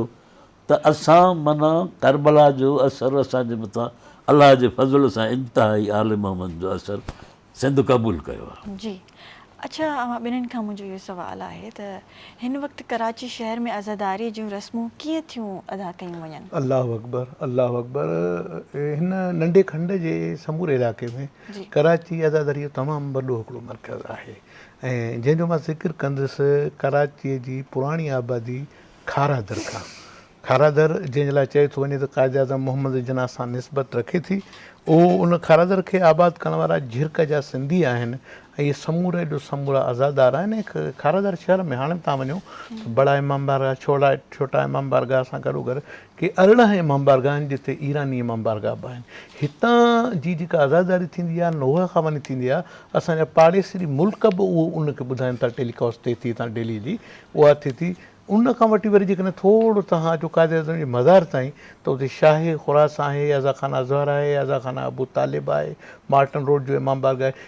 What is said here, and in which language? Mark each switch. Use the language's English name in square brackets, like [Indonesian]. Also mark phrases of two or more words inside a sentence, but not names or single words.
[Sindhi] त असां माना करबला जो असरु असांजे मथां अलाह जे फज़ल सां इंतिहाई आले मोहम्मद जो असरु सिंध क़बूल कयो आहे। जी अच्छा, ॿिन्हिनि खां मुंहिंजो इहो सुवालु आहे त हिन वक़्तु कराची शहर में अज़ादारी जूं रस्मूं कीअं थियूं अदा कयूं वञनि? [Arabic] الله أكبر، الله أكبر. [Sindhi] हिन नंढे खंड जे समूरे इलाइक़े में कराची अज़ादारी जो तमामु वॾो हिकिड़ो मर्कज़ आहे, ऐं जंहिंजो मां ज़िक्र कंदुसि कराचीअ जी पुराणी आबादी खारादर खां। खारादर जंहिंजे लाइ चए थो वञे त क़ाइद आज़म मोहम्मद जिना सां निस्बत रखे थी, उहो उन खारादर खे आबाद करण वारा झिरक जा सिंधी आहिनि, ऐं इहे समूरा एॾो समूरा आज़ादार आहिनि। खारादर शहर में हाणे तव्हां वञो त बड़ा इमाम बारगाह, छोटा इमाम बारगाह सां गॾोगॾु के 18 इमाम बारगाह आहिनि जिते ईरानी इमाम बारगाह बि आहिनि। हितां जी जेका आज़ादारी थींदी आहे नोह खां वञी थींदी आहे, असांजा पाड़ेसरी मुल्क बि उहो उनखे ॿुधाइनि था, टेलीकास्ट थिए थी हितां दिल्ली जी उहा थिए थी। उन खां वठी वरी जेकॾहिं थोरो तव्हां अचो क़ाइद आज़म जे मज़ार ताईं त उते शाह खुरास आहे, अज़ा खाना ज़हर आहे, अज़ा खाना अबू तालिब आहे, मार्टन रोड जो इमाम बारगाह आहे।